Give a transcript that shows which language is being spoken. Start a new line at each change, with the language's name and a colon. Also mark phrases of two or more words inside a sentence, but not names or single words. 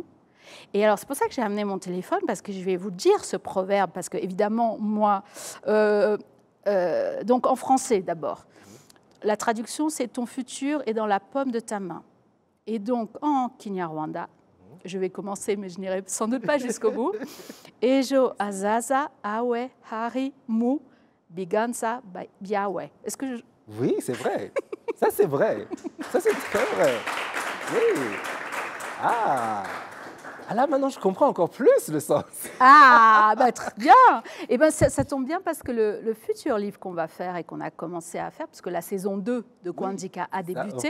French: Et alors, c'est pour ça que j'ai amené mon téléphone, parce que je vais vous dire ce proverbe, parce que, évidemment, moi... donc, en français, d'abord. La traduction, c'est « Ton futur est dans la paume de ta main ». Et donc, en Kinyarwanda, je vais commencer, mais je n'irai sans doute pas jusqu'au bout.
Kinyarwanda: Ejo azaza awe hari mu biganza biawe.
French: Est-ce que Oui, c'est vrai. Ça, c'est vrai. Ça, c'est très vrai. Oui. Ah, là, maintenant, je comprends encore plus le sens. Ah, bah, très bien. Et ben, ça tombe bien parce que le futur livre qu'on va faire et qu'on a commencé à faire, parce que la saison 2 de Kwandika a débuté.